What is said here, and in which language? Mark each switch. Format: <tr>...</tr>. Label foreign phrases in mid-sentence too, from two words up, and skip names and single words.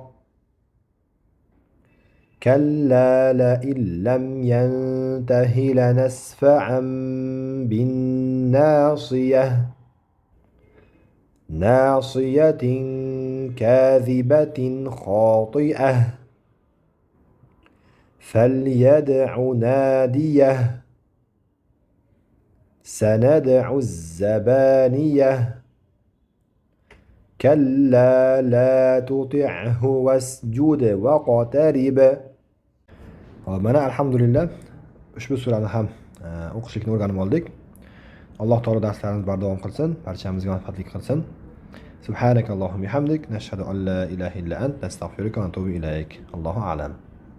<ar>كلا لئن لم ينته لنسفعا بالناصية ناصية كاذبة خاطئة فليدع ناديه سندع الزبانية كلا لا تطعه واسجد واقترب.</ar> <uz>Mana alhamdulillah ushbu surani ham o'qishlikni o'rganib oldik. Alloh taolo darslarimizni bardavom qilsin, barchamizga manfaatli qilsin.</uz> <ar>سبحانك اللهم بحمدك نشهد أن لا إله إلا أنت, نستغفرك ونتوب إليك الله أعلم.</ar>